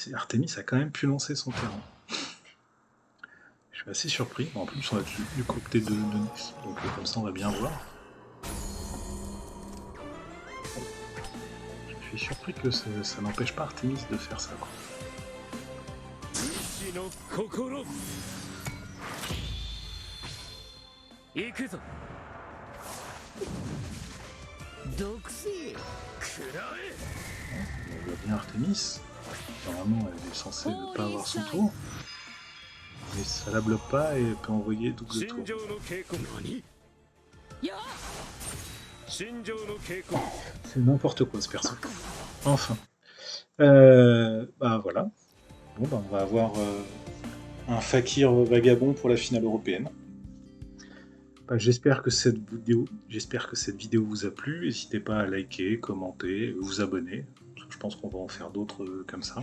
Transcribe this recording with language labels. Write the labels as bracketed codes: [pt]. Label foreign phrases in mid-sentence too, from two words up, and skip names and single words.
[fr] Et Artemis a quand même pu lancer son terrain. Je suis assez surpris. En plus, on a du côté de Nyx. Donc, comme ça, on va bien voir. Je suis surpris que ça n'empêche pas Artemis de faire ça, quoi. [ja] 意志の心行くぞ毒性食らえ [fr] On voit bien Artemis. Normalement, elle est censée ne pas avoir son tour. Mais ça la bloque pas et elle peut envoyer double [ja] 心 [fr] tour. [ja] 情の警告何よ心情の警告 [fr] C'est n'importe quoi ce perso. Enfin. Bah voilà. Bon bah on va avoir un Fakir vagabond pour la finale européenne. Bah, j'espère que cette vidéo vous a plu. N'hésitez pas à liker, commenter, vous abonner. Je pense qu'on va en faire d'autres comme ça.